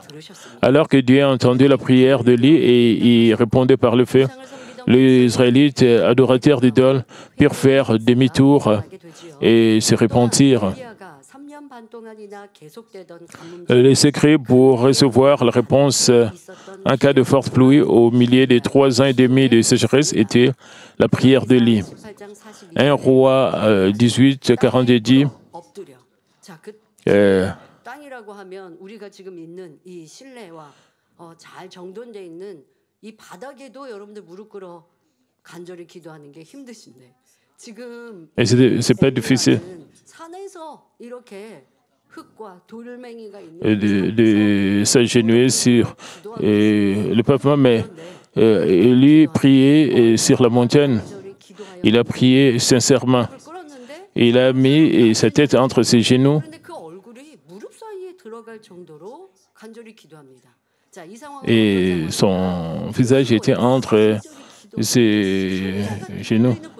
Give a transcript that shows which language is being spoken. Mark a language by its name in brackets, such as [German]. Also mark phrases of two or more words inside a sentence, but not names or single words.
[French] Alors que Dieu a entendu la prière d'Élie et il répondait par le fait, les Israélites, adorateurs d'idoles, purent faire demi-tour et se repentir. Les secrets pour recevoir la réponse en cas de forte pluie au milieu des 3 ans et demi de sécheresse était la prière d'Élie. 1 Roi 18, 42 dit [Korean] 땅이라고 하면 우리가 지금 있는 이 실내와 잘 정돈돼 있는 이 바닥에도 여러분들 무릎 꿇어 간절히 기도하는 게 힘드신데 지금 [French] c'est pas difficile [Korean] 산에서 이렇게 흙과 돌멩이가 있는 [French] de s'agenouiller sur le pavement, mais Élie priait sur la montagne. Il a prié sincèrement. Il a mis sa tête entre ses genoux. Et son visage était entre ses genoux.